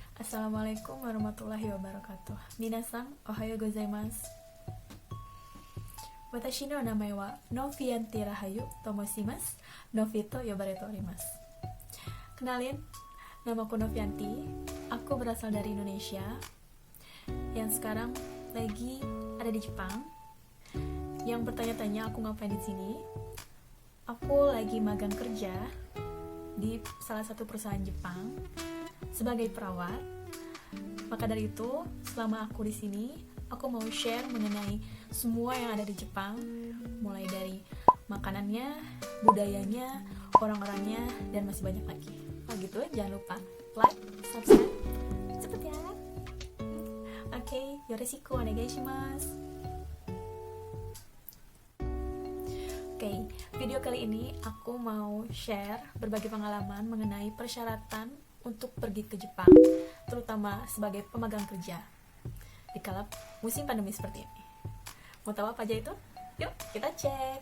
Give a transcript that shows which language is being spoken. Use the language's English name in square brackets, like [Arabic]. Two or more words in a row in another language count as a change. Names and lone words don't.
[Arabic] السلام عليكم ورحمة الله وبركاته. [Japanese] 皆さん、おはようございます。私の名前はNovianti Rahayuと申します. Noviと呼ばれとあります. [Indonesian] Kenalin, namaku Novianti. Aku berasal dari Indonesia yang sekarang lagi ada di Jepang. Yang bertanya-tanya aku ngapain di sini? Aku lagi magang kerja di salah satu perusahaan Jepang sebagai perawat. Maka dari itu, selama aku di sini, aku mau share mengenai semua yang ada di Jepang, mulai dari makanannya, budayanya, orang-orangnya, dan masih banyak lagi. Oh gitu, jangan lupa like, subscribe, cepet ya. Oke, [Japanese] よろしくお願いします. [Indonesian] Oke, video kali ini aku mau share berbagai pengalaman mengenai persyaratan untuk pergi ke Jepang, terutama sebagai pemagang kerja di kala musim pandemi seperti ini. Mau tahu apa aja itu? Yuk, kita cek.